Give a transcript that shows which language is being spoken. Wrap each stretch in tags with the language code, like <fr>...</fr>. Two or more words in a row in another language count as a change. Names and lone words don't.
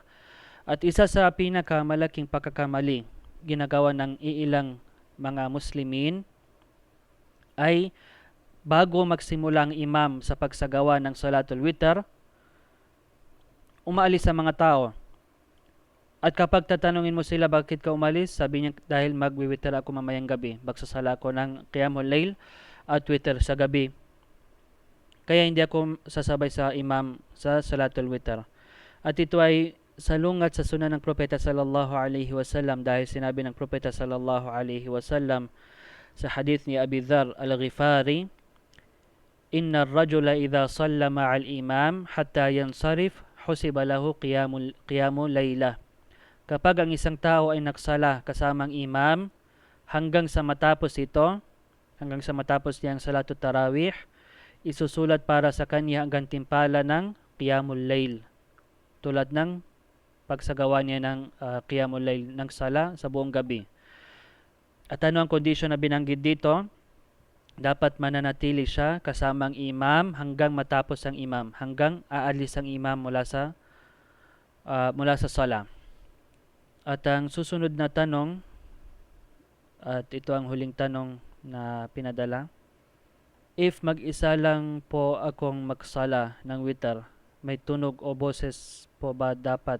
<tl>At isa sa pinakamalaking pagkakamali ginagawa ng iilang mga Muslimin ay bago magsimula ang imam sa pagsagawa ng</tl> <ar>صلاة الوتر,</ar> <tl>umaalis sa mga tao. At kapag tatanungin mo sila bakit ka umalis, sabi niya dahil magwiwitr ako mamayang gabi. Magsasala ako ng</tl> <ar>قيام الليل</ar> <tl>at witr sa gabi. Kaya hindi ako sasabay sa imam sa</tl> <ar>صلاة الوتر.</ar> <tl>At ito ay salungat sa sunan ng propeta</tl> <ar>صلى الله عليه وسلم</ar> <tl>dahil sinabi ng propeta</tl> <ar>صلى الله عليه وسلم</ar> <tl>sa hadith ni Abi Dharr al-Ghifari,</tl> <ar>"إن الرجل إذا صلى مع الإمام حتى ينصرف حسب له قيام ليلة."</ar> <tl>Kapag ang isang tao ay nagsala kasamang imam hanggang sa matapos niya ang</tl> <ar>صلاة التراويح,</ar> <tl>isusulat para sa kanya ang gantimpala ng</tl> <ar>قيام الليل.</ar> <tl>Tulad ng pagsagawa niya ng</tl> <ar>قيام الليل</ar> <tl>ng sala sa buong gabi. At ano ang kondisyon na binanggit dito? Dapat mananatili siya kasamang imam hanggang matapos ang imam, hanggang aalis ang imam mula sa sala. At ang susunod na tanong, at ito ang huling tanong na pinadala, if mag-isa lang po akong magsala ng witr, may tunog o boses po ba dapat?</tl>